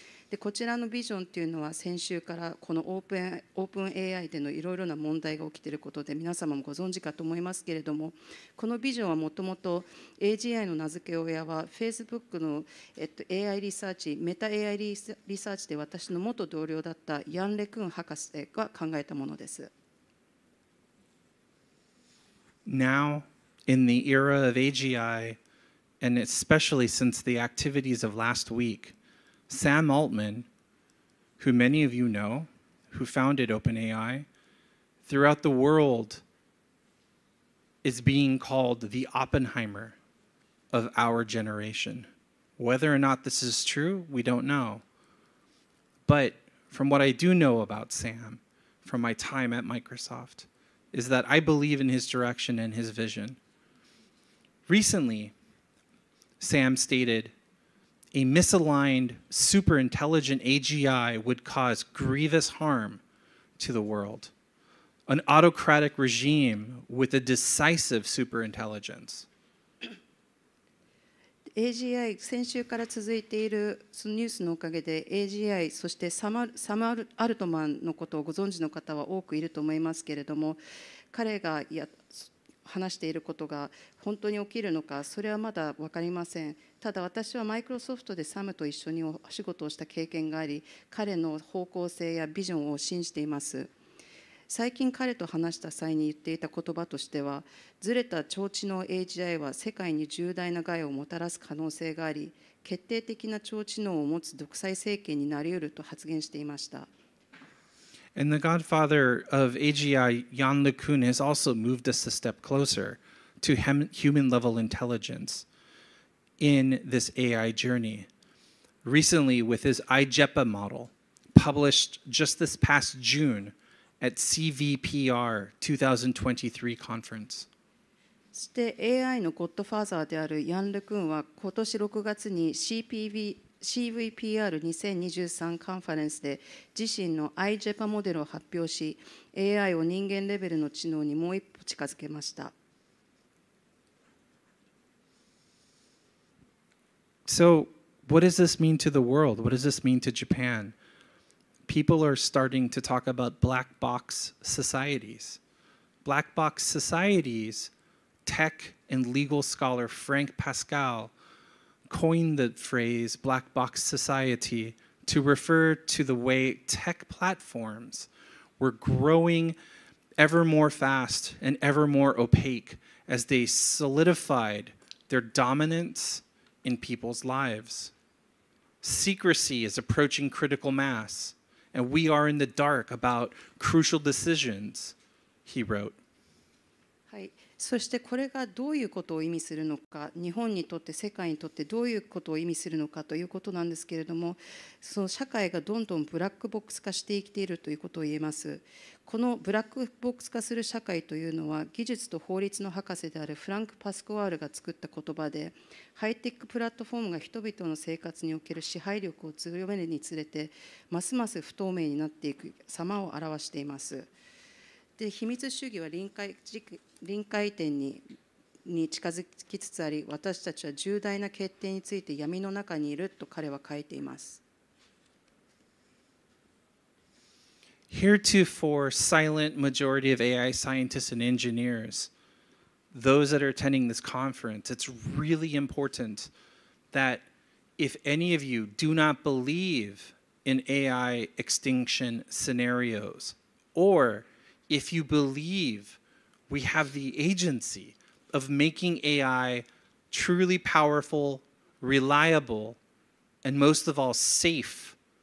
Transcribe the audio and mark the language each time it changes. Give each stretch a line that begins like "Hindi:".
Japanese: でこちらのビジョンというのは先週からこのオープン AI でのいろいろな問題が起きていることで皆様もご存知かと思いますけれども、このビジョンはもともと AGI の名付け親は Facebook の、AI リサーチ、メタ AI リサーチで私の元同僚だったヤン・レクン博士が考えたものです。
English: Now, in the era of AGI, and especially since the activities of last week, Sam Altman, who many of you know, who founded OpenAI, throughout the world is being called the Oppenheimer of our generation. Whether or not this is true, we don't know. But from what I do know about Sam, from my time at Microsoft, is that I believe in his direction and his vision. Recently, Sam stated, a misaligned, super-intelligent AGI would cause grievous harm to the world. An autocratic regime with a decisive superintelligence.
Japanese: AGI、先週から続いているそのニュースのおかげで AGI、そしてサム・アルトマンのことをご存知の方は多くいると思いますけれども、彼が話していることが本当に起きるのか、それはまだ分かりません。ただ私はマイクロソフトでサムと一緒にお仕事をした経験があり、彼の方向性やビジョンを信じています。最近彼と話した際に言っていた言葉としては、ずれた超知能 AGI は世界に重大な害をもたらす可能性があり、決定的な超知能を持つ独裁政権になり得ると発言していました。
English: And the godfather of AGI, Jan LeCun, has also moved us a step closer to human-level intelligence in this AI journey. Recently, with his IJEPA model, published just this past June at CVPR 2023 conference.
Japanese: そして AI のゴッドファーザーであるヤン・レクンは今年6月に CVPR2023 カンファレンスで自身の IJEPA モデルを発表し、AI を人間レベルの知能にもう一歩近づけました。
English: So, what does this mean to the world? What does this mean to Japan? People are starting to talk about black box societies. Black box societies, tech and legal scholar Frank Pascal coined the phrase black box society to refer to the way tech platforms were growing ever more fast and ever more opaque as they solidified their dominance in people's lives. Secrecy is approaching critical mass, and we are in the dark about crucial decisions, he wrote.
Japanese: はい、そしてこれがどういうことを意味するのか、日本にとって世界にとってどういうことを意味するのかということなんですけれども、その社会がどんどんブラックボックス化してきているということを言えます。このブラックボックス化する社会というのは、技術と法律の博士であるフランク・パスコワールが作った言葉で、ハイテックプラットフォームが人々の生活における支配力を強めるにつれて、ますます不透明になっていく様を表しています。で、秘密主義は臨界点に近づきつつあり、私たちは重大な決定について闇の中にいると彼は書いています。
English: Heretofore, silent majority of AI scientists and engineers, those that are attending this conference, it's really important that if any of you do not believe in AI extinction scenarios, or if you believe we have the agency of making AI truly powerful, reliable, and most of all, safe,